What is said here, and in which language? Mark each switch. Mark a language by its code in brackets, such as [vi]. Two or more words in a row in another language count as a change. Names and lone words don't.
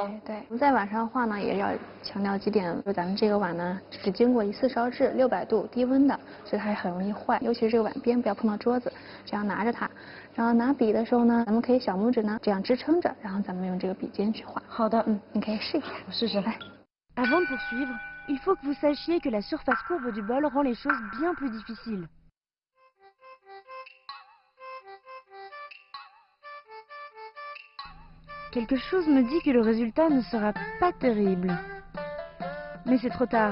[zh] 哎，对，我们在碗上画呢，也要强调几点，就咱们这个碗呢，只经过1次烧制，600度低温的，所以它很容易坏，尤其是这个碗边不要碰到桌子，这样拿着它。然后拿笔的时候呢，咱们可以小拇指呢这样支撑着，然后咱们用这个笔尖去画。好的，你可以试一下。我试试。来。 [fr] Avant de poursuivre, il faut que vous sachiez que la surface courbe du bol rend les choses bien plus difficiles. Quelque chose me dit que le résultat ne sera pas terrible. Mais c'est trop tard.